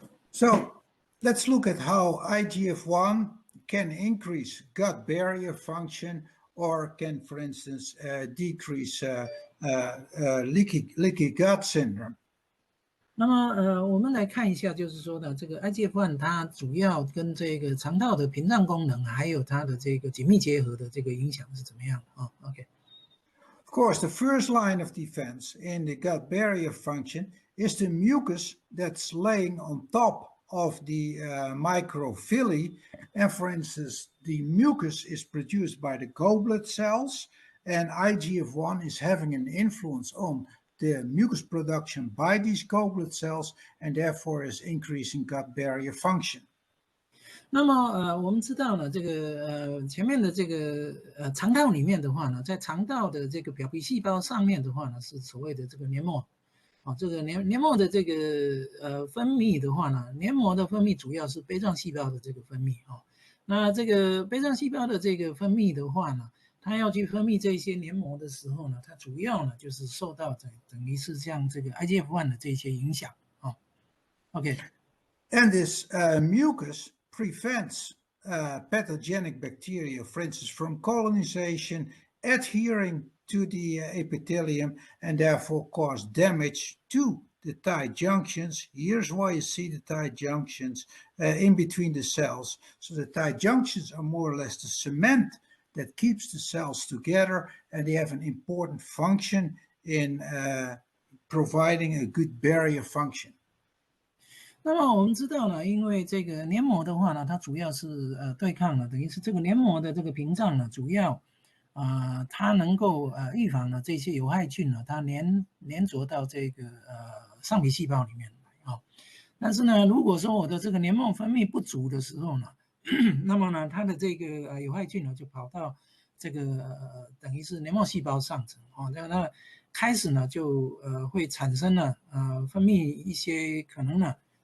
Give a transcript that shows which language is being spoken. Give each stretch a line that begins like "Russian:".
English: So let's look at how IGF-1 can increase gut barrier function or can, for instance, decrease leaky gut syndrome.
Chinese: 那么我们来看一下，就是说呢，这个 IGF-1 它主要跟这个肠道的屏障功能，还有它的这个紧密结合的这个影响是怎么样的啊 ？OK.
English: Of course, the first line of defense in the gut barrier function is the mucus that's laying on top of the microvilli. And for instance, the mucus is produced by the goblet cells, and IGF-1 is having an influence on the mucus production by these goblet cells, and therefore is increasing gut barrier function.
Chinese: 那么我们知道呢，这个前面的这个肠道里面的话呢，在肠道的这个表皮细胞上面的话呢，是所谓的这个黏膜。这个黏膜的这个分泌的话呢，黏膜的分泌主要是杯状细胞的这个分泌那这个杯状细胞的这个分泌的话呢，它要去分泌这些黏膜的时候呢，它主要呢就是受到等于是像这个 IGF-1 的这些影响OK.
English: And this mucus prevents pathogenic bacteria, for instance, from colonization, adhering to the epithelium, and therefore cause damage to the tight junctions. Here's why you see the tight junctions in between the cells. So the tight junctions are more or less the cement that keeps the cells together, and they have an important function in providing a good barrier function.
Chinese: 那么我们知道呢，因为这个黏膜的话呢，它主要是对抗了，等于是这个黏膜的这个屏障呢，主要它能够预防呢这些有害菌呢，它粘着到这个上皮细胞里面来但是呢，如果说我的这个黏膜分泌不足的时候呢，那么呢，它的这个有害菌呢就跑到这个等于是黏膜细胞上层那开始呢就会产生了分泌一些可能呢。